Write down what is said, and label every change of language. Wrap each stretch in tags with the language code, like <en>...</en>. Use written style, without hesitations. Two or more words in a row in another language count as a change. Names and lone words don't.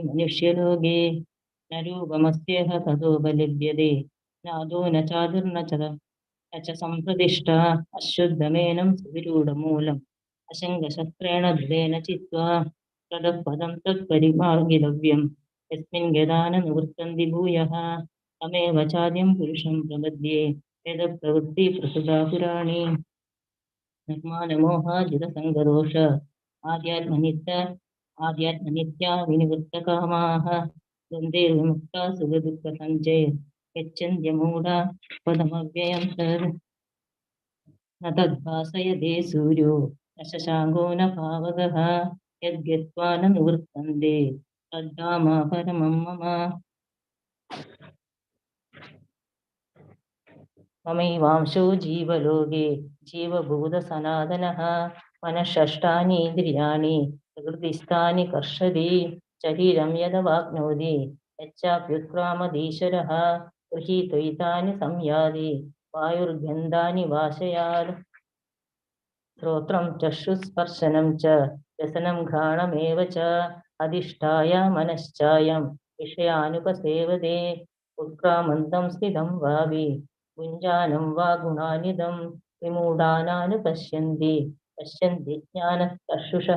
<sa>മനുഷ്യലോകേ ന രൂപമസ്യേഹ തതോപലഭ്യതേ നാദോ ന ചാതുർന ച സംപ്രതിഷ്ഠ അശുദ്ധമേനം സുവിരൂഢമൂലം അശങ്കശസ്ത്രേണ ദൃഢേന ചിത്വാ തദപദം തത്പരിമാർഗിതവ്യം യസ്മിൻ ഗതാന നിവൃത്തന്തി ഭൂയഃ തമേവ ചാദ്യം പുരുഷം പ്രപദ്യേ വേദപ്രവൃത്തി പ്രസുതാ പുരാണി നിർമാനമോഹാജിതസംഗദോഷ ആധ്യാത്മനിത്യാ വിനിവൃത്തകാമാഃ ദ്വന്ദ്വേ വിമുക്താ സുഖദുഃഖസഞ്ചയ ഗച്ഛന്ത്യമൂഢാ പദമവ്യയം തദ് ന തദ്ഭാസയതേ സൂര്യോ ന ശശാങ്കോ ന പാവകഃ യദ്ഗത്വാ ന നിവൃത്തന്തെ തദ്ധാമ പരമം മമ. മമൈവാംശോ ജീവലോകേ ജീവഭൂതസനാതനഃ മനഃഷഷ്ടാനീന്ദ്രിയാണി പ്രകൃതിസ്ഥാനി കർഷതി ശരീരം യദവാപ്നോതി യച്ഛാപ്യുത്ക്രാമദീശ്വരഃ ഗൃഹീത്വൈതാനി സംയാതി വായുർഗന്ധാനി വാശയാത് ശ്രോത്രം ചക്ഷുസ്പർശനം ച രസനം ഘ്രാണമേവ ച അധിഷ്ഠായ മനശ്ചായം വിഷയാനുപസേവതേ ഉത്ക്രാമന്തം സ്ഥിതം വാവി ഭുഞ്ജാനം വാ ഗുണാനിദം വിമൂഢാനാനുപശ്യന്തി പശ്യന്തി ജ്ഞാനചക്ഷുഷഃ.</sa>